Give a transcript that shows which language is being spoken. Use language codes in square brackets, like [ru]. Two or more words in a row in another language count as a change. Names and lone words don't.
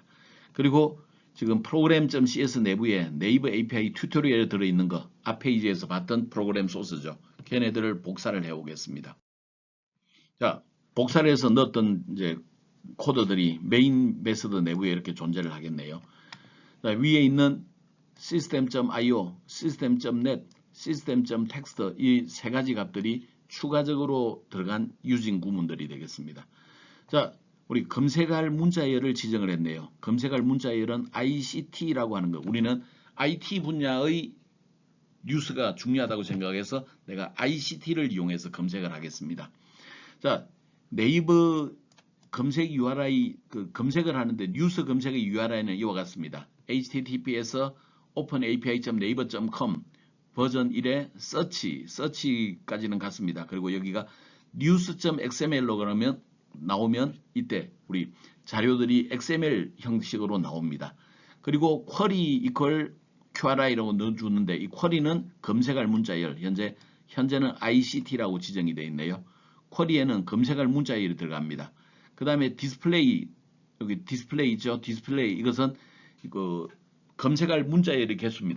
[ko] 그리고 지금 program.cs 내부에 네이버 API 튜토리얼에 들어있는 거 앞 페이지에서 봤던 프로그램 소스죠. 걔네들을 복사를 해오겠습니다. 자, 복사를 해서 넣었던 이제 코드들이 메인 메서드 내부에 이렇게 존재를 하겠네요. 자, 위에 있는 system.io, system.net, system.text 이 세 가지 값들이 추가적으로 들어간 유진 구문들이 되겠습니다. 자, 우리 검색할 문자열을 지정을 했네요. 검색할 문자열은 ICT라고 하는 거. 우리는 IT 분야의 뉴스가 중요하다고 생각해서 내가 ICT를 이용해서 검색을 하겠습니다. 자, 네이버 검색 URI 검색을 하는데 뉴스 검색의 URI는 이와 같습니다. https openapi.naver.com 버전 1의 search까지는 같습니다. 그리고 여기가 news.xml로 그러면 나오면 이때 우리 자료들이 XML 형식으로 나옵니다. 그리고 [en] query equal QRI [ko] 라고 넣어주는데 이 query는 검색할 문자열 현재는 ICT라고 지정이 되어 있네요. query에는 검색할 문자열이 들어갑니다. 그 다음에 디스플레이 여기 디스플레이죠. 디스플레이 이것은 검색할 문자열의 개수입니다.